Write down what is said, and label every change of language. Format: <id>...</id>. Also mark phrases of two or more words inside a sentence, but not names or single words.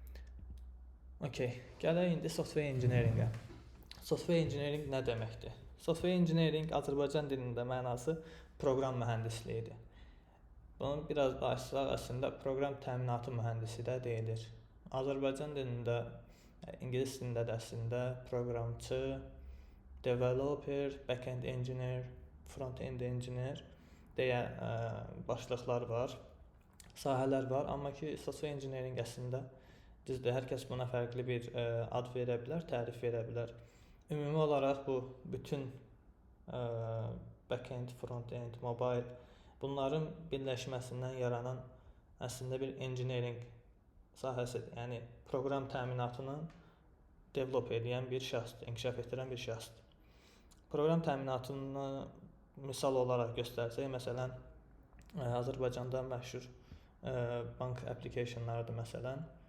<az>Okay, gələk indi</az> <en>software engineering-</en> <az>ə.</az> <en>Software engineering</en> <az>nə deməkdir?</az> <en>Software engineering</en> <az>Azərbaycan dilində mənası proqram mühəndisliyidir. Bunun biraz açsaq əslində proqram təminatı mühəndisi də deyilir. Azərbaycan dilində, ingilis dilində də əslində proqramçı,</az> <en>developer, backend engineer, front-end engineer</en> <az>deyə başlıqlar var, sahələr var. Amma ki,</az> <en>software engineering</en> <az>əslində düzdür, hər kəs buna fərqli bir ad verə bilər, tərif verə bilər. Ümumi olaraq bu bütün</az> <en>backend, front-end, mobile</en> <az>bunların birləşməsindən yaranan əslində bir engineering sahəsidir. Yəni proqram təminatını develop edən bir şəxsdir, inkişaf etdirən bir şəxsdir. Proqram təminatını misal olaraq göstərsək, məsələn, Azərbaycanda məşhur bank applicationlarıdır məsələn.</az>